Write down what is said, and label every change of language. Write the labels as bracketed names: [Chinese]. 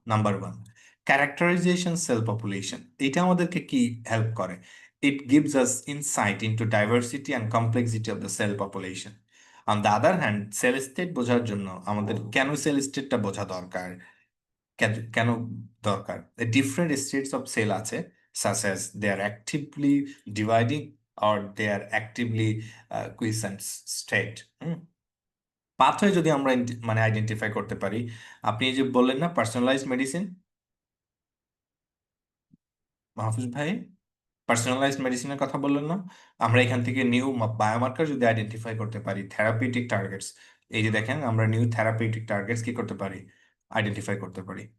[Bangla] Number one, characterisation sell population. এটা আমাদেরকে কি হেল্প করে? [English] It gives us insight into diversity and complexity of the cell population. [Bangla] On the other hand, sell state বোঝার জন্য আমাদের কেন সেল স্টেটটা বোঝা দরকার? কেন দরকার? [English] Different states of cell আছে, such as they are actively dividing or they are actively quiescent state. [Bangla] Pathway যদি আমরা মানে আইডেন্টিফাই করতে পারি, আপনি এই যে বললেন না পার্সোনালাইজড মেডিসিন, মাহফুজ ভাই, পার্সোনালাইজড মেডিসিনের কথা বললেন না? আমরা এখান থেকে নিউ বায়োমার্কার যদি আইডেন্টিফাই করতে পারি, থেরাপিউটিক টার্গেটস, এই যে দেখেন আমরা নিউ থেরাপিউটিক টার্গেটস কি করতে পারি? আইডেন্টিফাই করতে পারি।